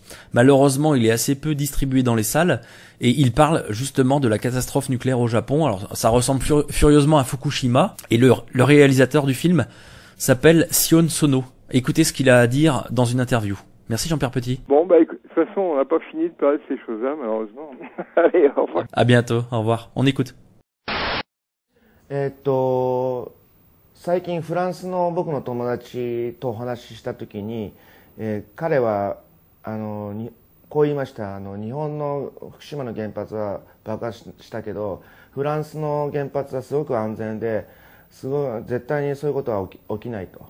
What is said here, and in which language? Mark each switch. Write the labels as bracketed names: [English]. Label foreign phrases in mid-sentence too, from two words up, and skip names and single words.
[French] Malheureusement, il est assez peu distribué dans les salles et il parle justement de la catastrophe nucléaire au Japon. Alors ça ressemble furieusement à Fukushima et le réalisateur du film s'appelle Sion Sono. Écoutez ce qu'il a à dire dans une interview. Merci Jean-Pierre Petit. Bon, de toute façon, on n'a pas fini de parler de ces choses-là, malheureusement. Allez, au revoir. À bientôt, au revoir. On écoute. [Japanese] 最近フランスの僕の友達とお話ししたときに、彼はこう言いました。日本の福島の原発は爆発したけど、フランスの原発はすごく安全で、絶対にそういうことは起きないと。